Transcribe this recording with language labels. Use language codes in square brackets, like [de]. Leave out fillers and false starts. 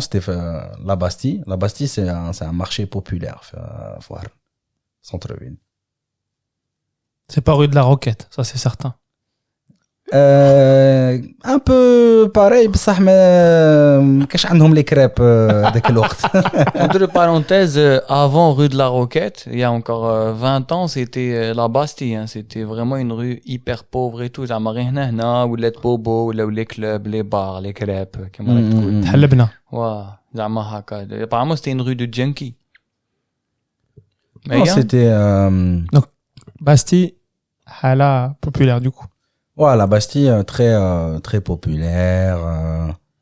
[fr] C'était la Bastille. La Bastille, c'est un marché populaire, centre-ville. C'est pas rue de la Roquette, ça c'est certain. Un peu pareil, [ar] بصح ما كاش عندهم les crêpes هذاك الوقت. [fr] Entre parenthèses, avant rue de la Roquette, il y a encore 20 ans, c'était la Bastille. Hein. C'était vraiment une rue hyper pauvre et tout. [ar] زعما غير هنا ولات بوبو ولاو [fr] les clubs, les bars, les crêpes [ar] كما راك تقول. تحلبنا. زعما هكا. [fr] Apparemment, c'était une rue de junkie. Non, c'était donc Bastille, حالة populaire du coup. Ouais, la Bastille très populaire.